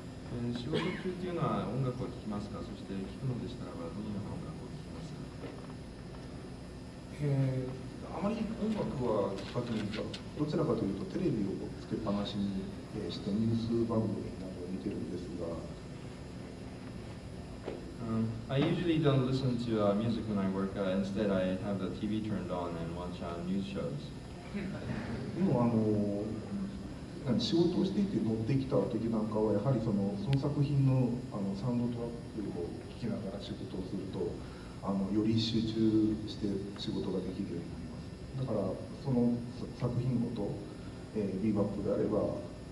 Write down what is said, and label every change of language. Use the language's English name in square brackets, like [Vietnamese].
[Japanese] And 仕事中っていうのは音楽を聴きますか？そして聴くのでしたらばどのような音楽を聴きますか？あまり音楽は聴かずに、どちらかというとテレビをつけっぱなしにしてニュース番組などを見てるんですが、 [English] I usually don't listen to music when I work. Instead, I have the TV turned on and watch news shows. [Japanese] でも仕事をしていて乗ってきた時なんかはやはりその作品のサウンドトラックを聴きながら仕事をするとより集中して仕事ができるようになります。だからその作品ごと、ビーバップであれば、